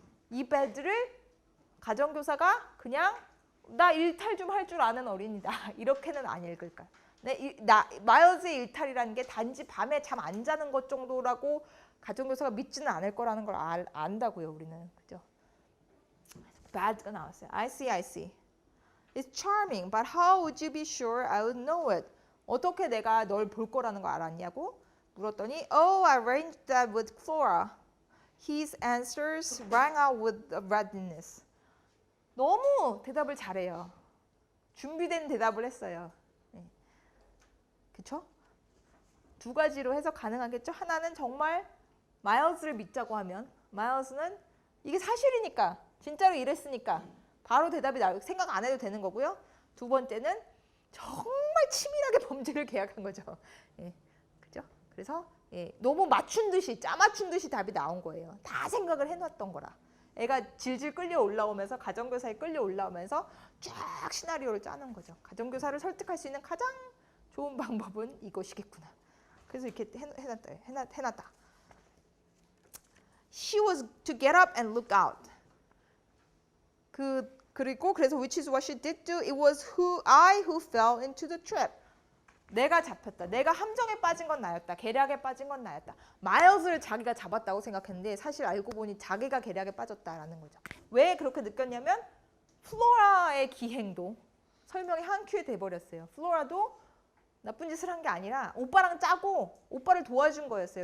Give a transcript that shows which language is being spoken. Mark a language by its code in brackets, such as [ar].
[ko] 이 bad를 가정교사가 그냥 나 일탈 좀 할 줄 아는 어린이다 이렇게는 안 읽을까. 마일즈의 일탈이라는 게 단지 밤에 잠 안 자는 것 정도라고 가정교사가 믿지는 않을 거라는 걸 안다고요 우리는. 그죠? bad가 나왔어요. [en] I see. It's charming, but how would you be sure I would know it? [ko] 어떻게 내가 널 볼 거라는 걸 알았냐고 물었더니 [en] Oh, I arranged that with Flora. His answers rang out with readiness. [ko] 너무 대답을 잘해요. 준비된 대답을 했어요. 그쵸? 두 가지로 해석 가능하겠죠? 하나는 정말 마일즈를 믿자고 하면 마일즈는 이게 사실이니까 진짜로 이랬으니까 바로 대답이 생각 안 해도 되는 거고요. 두 번째는 정말 치밀하게 범죄를 계약한 거죠. 그죠? 그래서 너무 맞춘 듯이 짜맞춘 듯이 답이 나온 거예요. 다 생각을 해놨던 거라. 애가 질질 끌려 올라오면서 가정교사에 끌려 올라오면서 쫙 시나리오를 짜는 거죠. 가정교사를 설득할 수 있는 가장 좋은 방법은 이것이겠구나. 그래서 이렇게 해놨다. [en] She was to get up and look out. [ko] 그리고 그래서 [en] which is what she did do. It was I who fell into the trap. [ko] 내가 잡혔다. 내가 함정에 빠진 건 나였다. 계략에 빠진 건 나였다. 마일즈를 자기가 잡았다고 생각했는데 사실 알고 보니 자기가 계략에 빠졌다라는 거죠. 왜 그렇게 느꼈냐면 플로라의 기행도 설명이 한 큐에 돼버렸어요. 플로라도 나쁜 짓을 한 게 아니라 오빠랑 짜고 오빠를 도와준 거였어요.